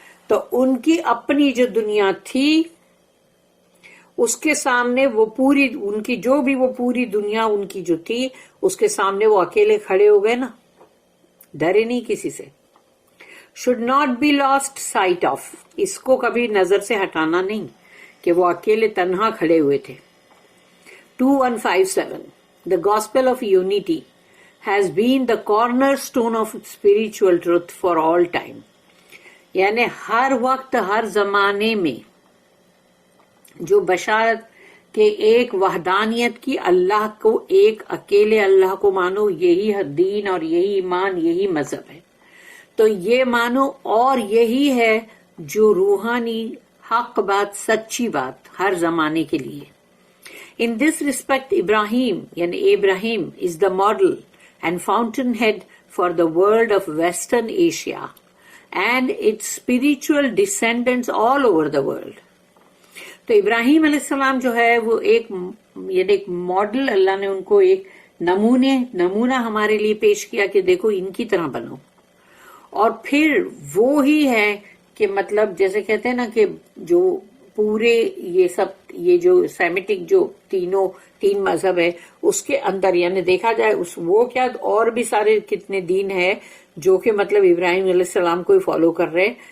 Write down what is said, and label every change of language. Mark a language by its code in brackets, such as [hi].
[ur] تو ان کی اپنی جو دنیا تھی اس کے سامنے وہ پوری ان کی جو بھی وہ پوری دنیا ان کی جو تھی اس کے سامنے وہ اکیلے کھڑے ہو گئے نا, ڈرے نہیں کسی سے. [en] should not be lost sight of, [ur] اس کو کبھی نظر سے ہٹانا نہیں کہ وہ اکیلے تنہا کھڑے ہوئے تھے. [en] 2157 The gospel of unity has been the cornerstone of spiritual truth for all time. [ur] یعنی ہر وقت ہر زمانے میں جو بشارت کہ ایک وحدانیت کی, اللہ کو ایک اکیلے اللہ کو مانو, یہی دین اور یہی ایمان یہی مذہب ہے. تو یہ مانو اور یہی ہے جو روحانی حق بات سچی بات ہر زمانے کے لیے. [en] In this respect Ibrahim [ur] یعنی ابراہیم [en] is the model and fountainhead for the world of Western Asia and its spiritual descendants all over the world. [ur] تو ابراہیم علیہ السلام جو ہے وہ ایک یعنی ایک ماڈل, اللہ نے ان کو ایک نمونہ ہمارے لیے پیش کیا کہ دیکھو ان کی طرح بنو. اور پھر وہ ہی ہے کہ مطلب جیسے کہتے ہیں نا کہ جو پورے یہ سب یہ جو سیمیٹک جو تین مذہب ہے اس کے اندر یعنی دیکھا جائے وہ کیا اور بھی سارے کتنے دین ہے جو کہ مطلب ابراہیم علیہ السلام کو ہی فالو کر رہے.